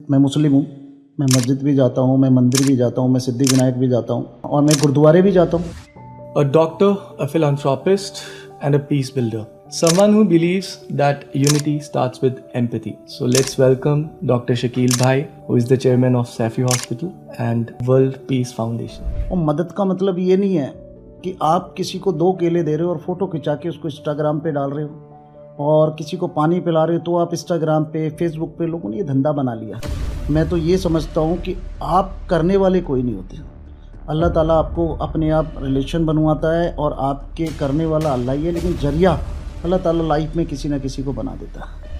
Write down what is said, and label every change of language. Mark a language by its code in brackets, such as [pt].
[hi] मैं मुस्लिम हूँ, मैं मस्जिद भी जाता हूँ, मैं मंदिर भी जाता हूँ, मैं सिद्धिविनायक भी जाता हूँ और मैं गुरुद्वारे भी जाता हूँ। [en] A doctor, a philanthropist, and a peace builder. Someone who believes that unity starts with empathy. So let's welcome Dr. Shakil Bhai, who is the chairman of Safi Hospital and World Peace Foundation. [hi] और मदद का मतलब ये नहीं है कि आप किसी को 2 केले दे रहे हो और फ़ोटो खिंचा के उसको इंस्टाग्राम पे डाल रहे हो, और किसी को पानी पिला रहे हो तो आप इंस्टाग्राम पे, फेसबुक पे, लोगों ने ये धंधा बना लिया। मैं तो ये समझता हूँ कि आप करने वाले कोई नहीं होते। अल्लाह ताला आपको अपने आप रिलेशन बनवाता है और आपके करने वाला अल्लाह ही है, लेकिन जरिया अल्लाह ताला लाइफ में किसी ना किसी को बना देता है।